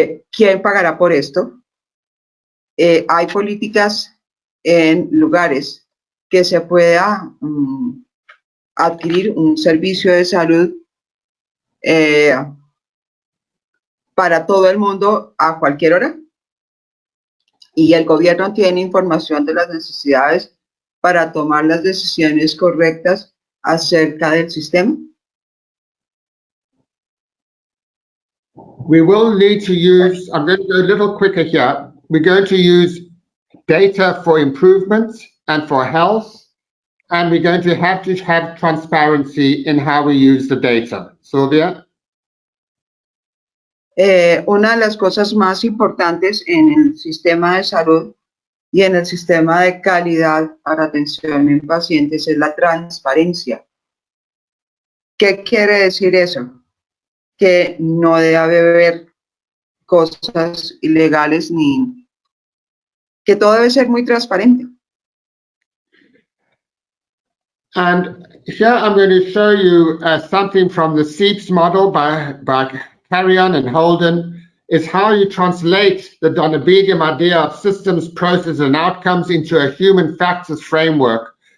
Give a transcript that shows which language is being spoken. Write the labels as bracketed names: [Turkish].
[Spanish] ¿Quién pagará por esto? Hay políticas en lugares que se pueda adquirir un servicio de salud para todo el mundo a cualquier hora, y el gobierno tiene información de las necesidades para tomar las decisiones correctas acerca del sistema. [English] We will need to use, I'm going to go a little quicker here. We're going to use data for improvements and for health, and we're going to have transparency in how we use the data. Sylvia? [Spanish] Una de las cosas más importantes en el sistema de salud y en el sistema de calidad para atención en pacientes es la transparencia. ¿Qué quiere decir eso? Que no debe haber cosas ilegales ni que todo debe ser muy transparente. [English] And here I'm going to show you something from the Cief's model by Carrion and Holden, is how you translate the Donabedian idea of systems, processes, and outcomes into a human factors framework.